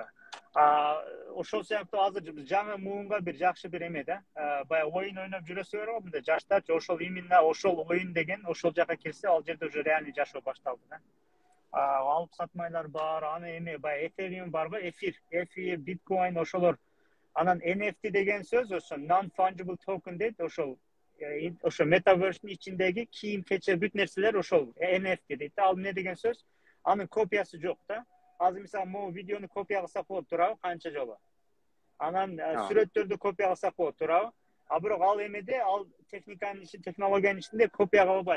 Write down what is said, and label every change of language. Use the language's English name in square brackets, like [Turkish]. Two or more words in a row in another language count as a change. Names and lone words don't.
[Kyrgyz] Ошол сыяктуу азыр биз жаңы муунга бир жакшы бир эме да. Баягы оюн ойноп жүрөсүлөр го мындай жаштарчы, ошол именно ошол оюн деген ошол жака келсе, ал жерде [Russian] уже реальный [Kyrgyz] жашоо башталды да. Алып сатмайлар бар, аны эме баягы эфириум барбы, эфир, биткоин ошолор. Анан NFT деген сөз ошо [English] non fungible token [Kyrgyz] дейт, ошол метаверстин ичиндеги кийим кече бүт нерселер ошол NFT дейт. Ал эмне деген сөз? Анын копиясы жок да. Азыр мисалы могу видеону копия кылсак болот туурабы, канча жолу. Анан сүрөттөрдү копия кылсак болот туурабы. Бирок ал эмеде, ал технологиянын ичинде копия кыла албайсыз.